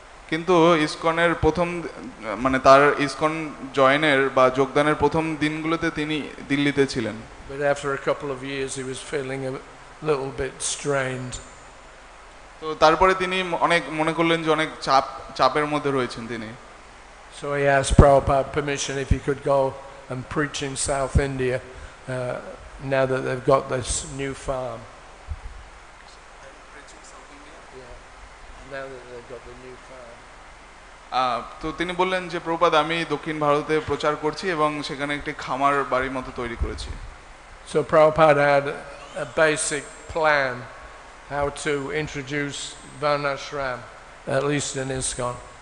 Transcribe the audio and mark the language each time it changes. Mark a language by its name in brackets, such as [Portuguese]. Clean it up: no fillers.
[Bangla] কিন্তু ইসকনের প্রথম মানে তার ইসকন জয়েনের বা যোগদানের প্রথম দিনগুলোতে তিনি দিল্লিতে ছিলেন। [English] But after a couple of years he was feeling a little bit strained. [Bangla] তো তারপরে তিনি অনেক মনে করলেন যে অনেক চাপের মধ্যে রয়েছেন তিনি। [English] So he asked Prabhupada permission if he could go and preach in South India now that they've got this new farm. Now that they've got the new farm. [Bangla] তো তিনি বললেন যে প্রভুপাদ আমি দক্ষিণ ভারতে প্রচার করছি এবং সেখানে একটি খামার বাড়ির মতো তৈরি করেছি। [English] So Prabhupada had a basic plan how to introduce Varnashram, at least in ISKCON.